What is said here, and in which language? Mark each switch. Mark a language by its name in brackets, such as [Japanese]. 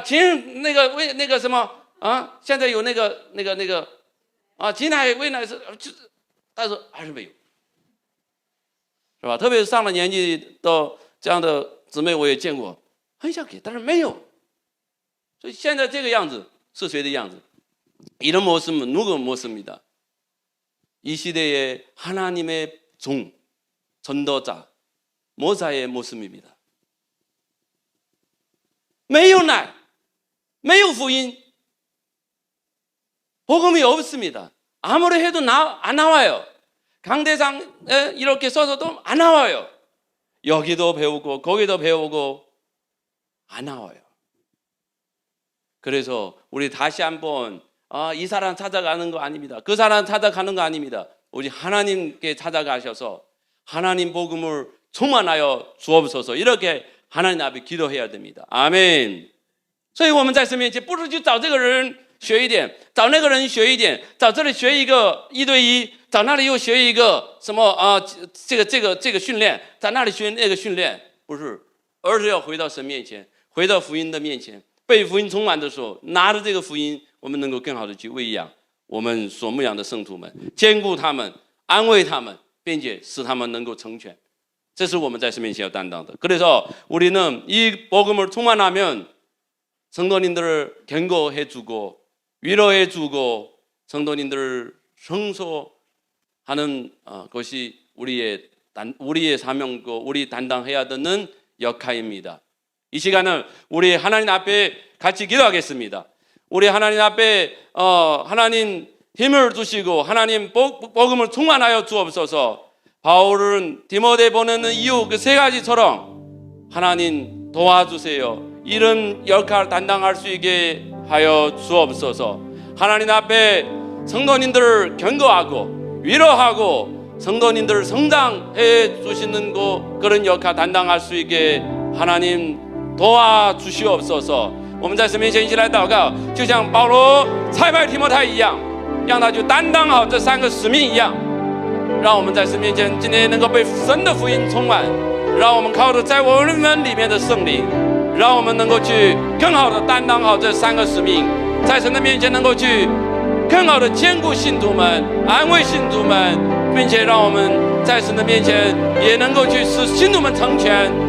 [Chinese] 请那个喂那个什么现在有那个挤奶喂奶是，但是还是没有，是吧？特别是上了年纪的这样的姊妹，我也见过，很想给，但是没有。所以现在这个样子是谁的样子？ [Korean] 이런 모습은 누구 모습입니다. 이 시대의 하나님의 종, 전도자, 모사의 모습입니다. [Chinese] 没有奶，没有福音， [Korean] 복음이 없습니다. 아무리 해도 안 나와요. 강대상에 이렇게 써서도 안 나와요. 여기도 배우고 거기도 배우고 안 나와요. 그래서 우리 다시 한번 이 사람 찾아가는 거 아닙니다. 그 사람 찾아가는 거 아닙니다. 우리 하나님께 찾아가셔서 하나님 복음을 충만하여 주옵소서. 이렇게 하나님 앞에 기도해야 됩니다. 아멘. [Chinese] 所以我们在神面前不是去找这个人学一点，找那个人学一点，找这里学一个1对1，找那里又学一个什么这个训练，在那里学那个训练，不是，而是要回到神面前，回到福音的面前，被福音充满的时候，拿着这个福音，我们能够更好的去喂养我们所牧养的圣徒们，兼顾他们，安慰他们，并且使他们能够成全。这是我们在神面前要担当的。 [Korean] 그래서 우리는 이 복음을 충만하면 성도님들을 견고해주고 위로해주고 성도님들을 성소하는 것이 우리의 사명이고 우리担당해야 되는 역할입니다. 이 시간을 우리 하나님 앞에 같이 기도하겠습니다. 우리 하나님 앞에 하나님 힘을 주시고 하나님 복음을 충만하여 주옵소서. 바울은 디모데 보내는 이유 그 세 가지처럼 하나님 도와주세요. 이런 역할을担당할 수 있게 하여 주옵소서. 하나님 앞에 성도님들을 견고하고 위로하고 성도님들을 성장해 주시는 그런 역할担当할 수 있게 하나님 도와주시옵소서。 [Chinese] 我们在神面前一起来祷告，就像保罗差派提摩太一样，让他去担当好这3个使命一样。让我们在神面前今天能够被神的福音充满，让我们靠着在我们里面的圣灵，让我们能够去更好的担当好这3个使命，在神的面前能够去更好的兼顾信徒们，安慰信徒们，并且让我们在神的面前也能够去使信徒们成全。